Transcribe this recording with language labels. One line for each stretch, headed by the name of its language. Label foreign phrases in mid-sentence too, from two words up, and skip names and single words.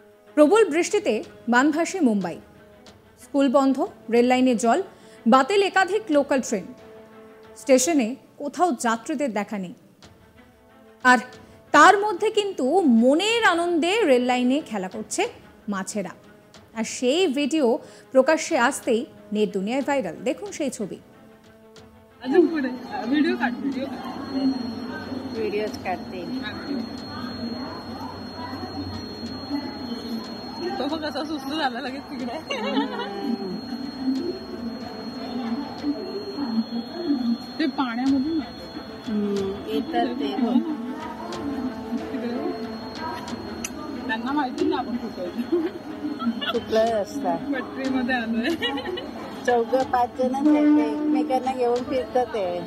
Bangla: প্রবল বৃষ্টিতে বানভাসী মুম্বাই, স্কুল বন্ধ, রেল লাইনে জল, বাতিল একাধিক লোকাল ট্রেন, স্টেশনে কোথাও যাত্রীদের দেখা নেই। আর তার মধ্যে কিন্তু মনের আনন্দে রেল লাইনে খেলা করছে মাছেরা। আর সেই ভিডিও প্রকাশ্যে আসতেই নেট দুনিয়ায় ভাইরাল। দেখুন সেই ছবি।
Marathi: तो कसा सुस्त झाला लगेच तिकडे ते पाण्यामधून येतात ते त्यांना माहिती ना आपण कुठलं रस्ता पटरीमध्ये आलोय 4-5 जण एकमेकांना घेऊन फिरतात ते